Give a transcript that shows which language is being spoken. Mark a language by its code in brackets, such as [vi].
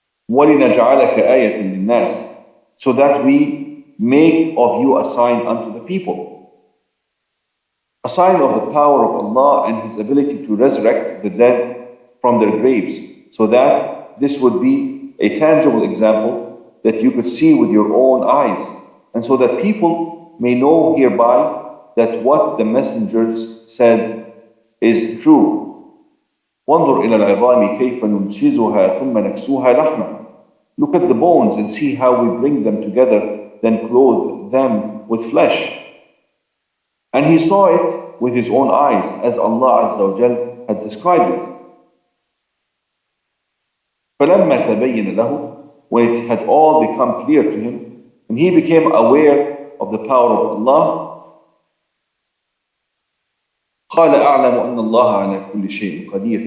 [ar] وَلِنَجْعَلَكَ آيَةً لِلنَّاسِ, [en] so that we make of you a sign unto the people, a sign of the power of Allah and His ability to resurrect the dead from their graves, so that this would be a tangible example that you could see with your own eyes, and so that people may know hereby that what the messengers said is true. [ar] وانظر إلى العظام كيف ننشزها ثم نكسوها لحما. [en] Look at the bones and see how we bring them together, then clothe them with flesh. And he saw it with his own eyes, as Allah Azza wa Jal had described it. [ar] فَلَمَّا تَبَيَّنَ لَهُ, [en] when it had all become clear to him, and he became aware of the power of Allah, [ar] قال أعلم أن الله على كل شيء قدير.